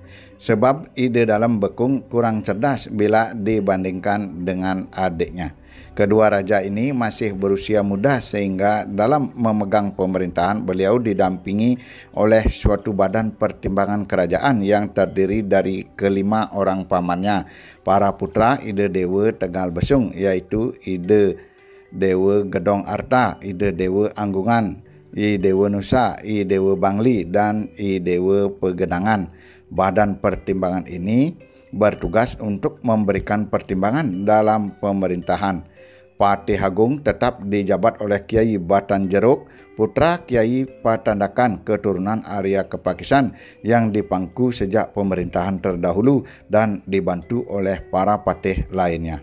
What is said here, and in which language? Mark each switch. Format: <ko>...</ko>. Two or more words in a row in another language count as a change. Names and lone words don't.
<id>Sebab Ide dalam Bekung kurang cerdas bila dibandingkan dengan adiknya. Kedua raja ini masih berusia muda sehingga dalam memegang pemerintahan beliau didampingi oleh suatu badan pertimbangan kerajaan yang terdiri dari kelima orang pamannya, para putra Ide Dewa Tegal Besung, yaitu Ide Dewa Gedong Arta, Ide Dewa Anggungan, I Dewa Nusa, I Dewa Bangli, dan I Dewa Pegedangan. Badan pertimbangan ini bertugas untuk memberikan pertimbangan dalam pemerintahan. Patih Agung tetap dijabat oleh Kiai Batan Jeruk, putra Kiai Patandakan keturunan Arya Kepakisan yang dipangku sejak pemerintahan terdahulu dan dibantu oleh para patih lainnya.</id>